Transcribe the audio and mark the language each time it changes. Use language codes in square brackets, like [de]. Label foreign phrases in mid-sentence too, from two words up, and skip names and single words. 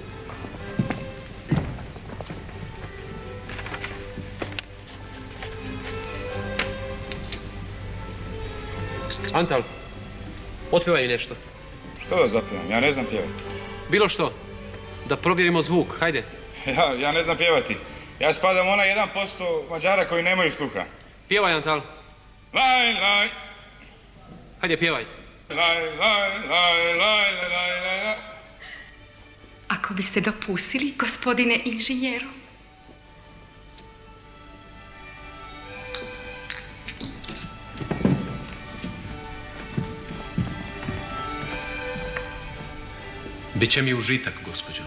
[hr] Antal, otpjevaj mi nešto. Što da zapjevam? Ja ne znam pjevati. Bilo što. Da provjerimo zvuk, hajde. Ja ne znam pjevati. Ja spadam ona 1% Mađara koji nemaju sluha. Pjevaj, Antal. Laj, laj. Hajde, pjevaj. Laj, laj, laj, laj, laj, laj, laj. Ako biste dopustili, gospodine inženjeru. Biće mi užitak, gospođo.